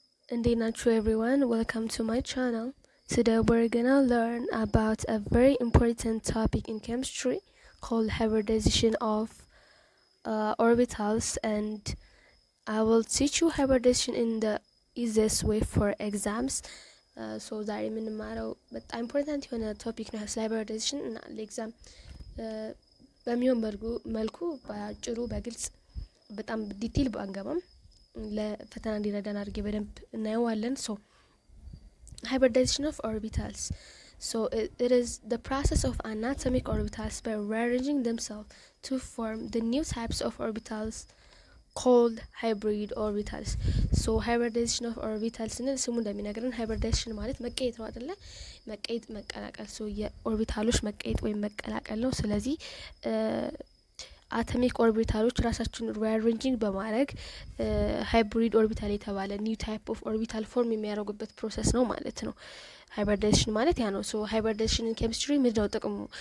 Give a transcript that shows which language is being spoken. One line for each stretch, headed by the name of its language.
English: Nature everyone, welcome to my channel. Today we're gonna learn about a very important topic in chemistry called hybridization of orbitals, and I will teach you hybridization in the easiest way for exams.
Amharic: So ዛሬ የምንማረው በጣም ኢምፖርታንት የሆነ ቶፒክ ነው ስለ hybridization እና ለኤግዛም በሚሆን መልኩ በአጭሩ በግልጽ በጣም ዲቴል ባንገባም ለፈተና እንዲረዳን አድርጌ በደንብ እናየዋለን።
English: So hybridization of orbitals. So it is the process of anatomic orbitals by rearranging themselves to form the new types of orbitals called hybrid orbitals.
Amharic: So hybridization of orbitals ስንል ስሙ እንደሚነግረን hybridization ማለት መቀየጥ ነው አይደለ? መቀየጥ መቀላቀል። So የኦርቢታሎች መቀየጥ ወይም መቀላቀል ነው። ስለዚህ አቶሚክ ኦርቢታሎች ራሳቸውን ሪአሬንጂንግ በማድረግ ሃይብሪድ ኦርቢታል የተባለ ኒው ታይፕ ኦፍ ኦርቢታል ፎርም የሚያደርጉበት ፕሮሰስ ነው ማለት ነው። hybridization ማለት ያ ነው። ሶ hybridization in chemistry ምንድነው ጥቅሙ?